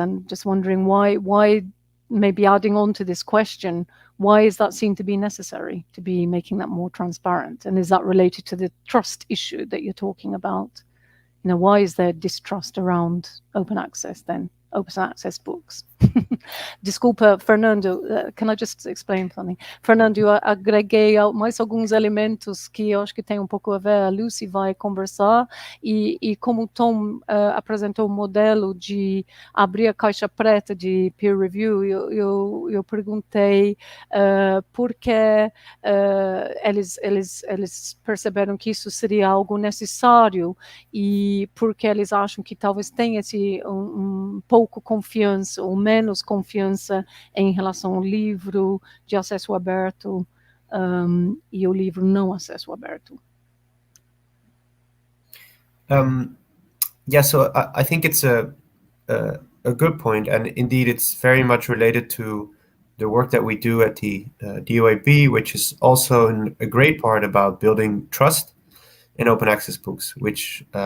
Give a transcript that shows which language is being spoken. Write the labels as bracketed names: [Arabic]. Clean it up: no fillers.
[English] And just wondering why maybe adding on to this question, why is that seen to be necessary to be making that more transparent? And is that related to the trust issue that you're talking about? You know, why is there distrust around open access then? Open access books. [Portuguese] Desculpa, [English] Fernando, can I just explain something? [Portuguese] Fernando, eu agreguei mais alguns elementos que eu acho que tem um pouco a ver, a Lucy vai conversar, e como o Tom apresentou o modelo de abrir a caixa preta de peer review, eu perguntei por que eles perceberam que isso seria algo necessário e porque eles acham que talvez tenha esse pouco confiança ou menos confiança em relação ao livro de acesso aberto e o livro não acesso aberto. [English] Yeah, so I think it's a good point, and indeed it's very much related to the work that we do at the DOAB, which is also a great part about building trust in open access books, which